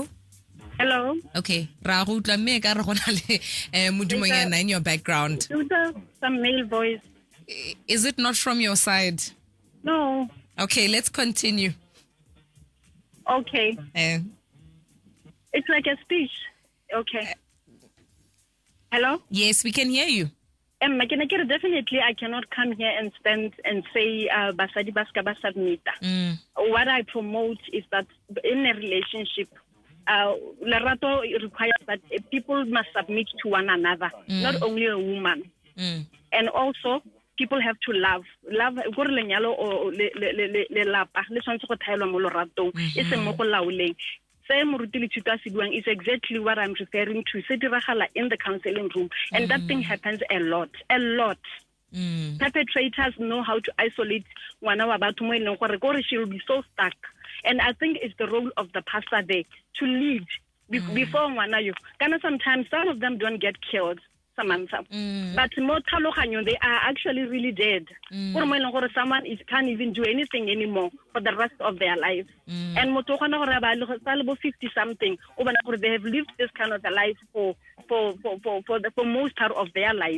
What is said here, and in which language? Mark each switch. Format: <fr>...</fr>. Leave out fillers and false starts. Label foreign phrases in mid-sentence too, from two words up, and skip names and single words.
<tn>Okay. Ra go utla mme ka re gona le modumonyana</tn> <en>in your background. Some male voice. Is it not from your side? No. Okay, let's continue. Okay. It's like a speech. Okay. Hello? Yes, we can hear you. Definitely, I cannot come here and stand and say</en> <tn>basadi baska basadmita.</tn> <en>What I promote is that in a relationship, Lerato requires that people must submit to one another, not only a woman. And also, people have to love.</en> <tn>Go re lenyalo o le lapa le tshwantse go thaelwa mo loratong e se mo go laoleng. Se moruti le thuta se buang</tn> <en>is exactly what I'm referring to.</en> <tn>Se diragala</tn> <en>in the counseling room, and that thing happens a lot. Perpetrators know how to isolate</en> <tn>ngwana wa batho mo eleng gore gore</tn> <en>she will be so stuck. And I think it's the role of the pastor there to lead before</en> <tn>ngwana yo.</tn> <en>Kana sometimes some of them don't get killed. Samantha. But more taloganyo, they are actually really dead. Someone can't even do anything anymore for the rest of their life. And 50 something, they have lived this kind of a life for most part of their life.</en>